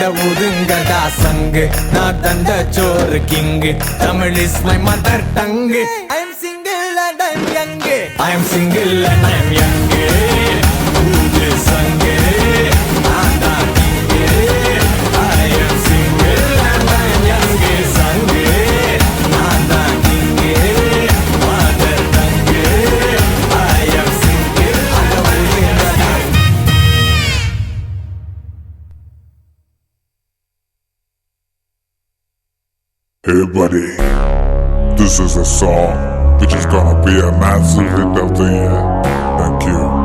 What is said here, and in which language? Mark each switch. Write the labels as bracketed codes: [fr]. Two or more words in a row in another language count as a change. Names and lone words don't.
[ta] ஒதுங்கடா சங்கு நான் தந்த சோறு கிங்கு [en] Tamil is my mother tongue I am single and I am young I am single and I am young [ta] ஊது சங்கு நான் தான் கிங்கு [en] I am single and I am young [ta] சங்கு நான் தான் கிங்கு [en] mother tongue I am single [ta] அட ஒதுங்கடா. [en] Hey buddy, this is a song which is gonna be a massive hit of the year. Thank you.